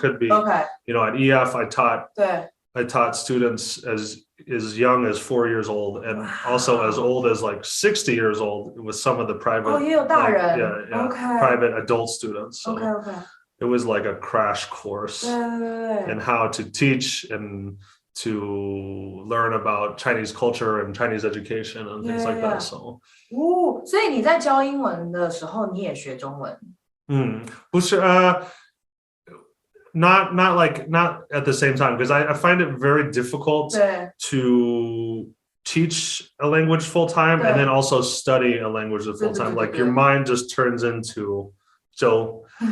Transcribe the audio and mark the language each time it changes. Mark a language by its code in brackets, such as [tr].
[en] It could be, you know, at EF I taught students as young as 4 years old, and also as old as like 60 years old with some of the private, private adult students. So it was like a crash course in how to teach and to learn about Chinese culture and Chinese education and things like that. So [zh] 所以你在教英文的时候你也学中文？不是 [en] not at the same time, because I find it very difficult to teach a language full time and then also study a language full time. Like your mind just turns into so